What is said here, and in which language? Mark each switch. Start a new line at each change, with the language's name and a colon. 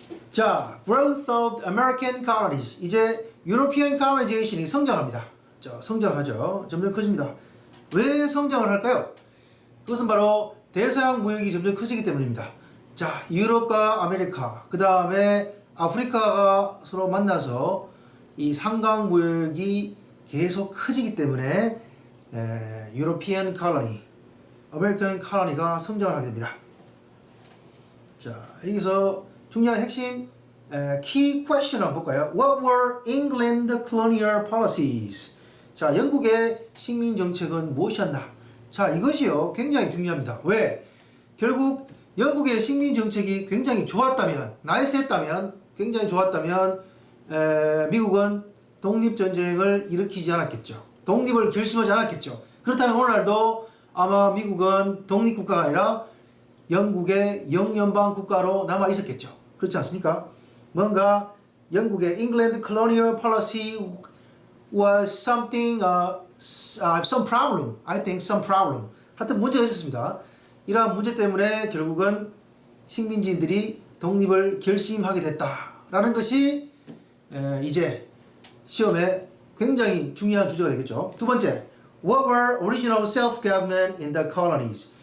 English: 자, growth of American colonies.
Korean: 이제 European colonization이 성장합니다. 자, 성장하죠. 점점 커집니다. 왜 성장을 할까요? 그것은 바로 대서양 무역이 점점 커지기 때문입니다. 자, 유럽과 아메리카, 그 다음에 아프리카가 서로 만나서 이 상강 무역이 계속 커지기 때문에 European colony, American colony가 성장을 하게 됩니다. 자, 여기서 중요한 핵심 key question 한번 볼까요?
English: What were England colonial policies?
Korean: 자, 영국의 식민 정책은 무엇이었나? 자, 이것이요 굉장히 중요합니다. 왜? 결국 영국의 식민 정책이 굉장히 좋았다면, 나이스했다면, 굉장히 좋았다면 미국은 독립전쟁을 일으키지 않았겠죠. 독립을 결심하지 않았겠죠. 그렇다면 오늘날도 아마 미국은 독립국가가 아니라 영국의 영연방 국가로 남아 있었겠죠. 그렇지 않습니까? 뭔가 영국의
English: England colonial policy was something, some problem. I think some problem.
Korean: 하여튼 문제가 있었습니다. 이러한 문제 때문에 결국은 식민지인들이 독립을 결심하게 됐다라는 것이 이제 시험에 굉장히 중요한 주제가 되겠죠. 두 번째,
English: What were original self-government in the colonies?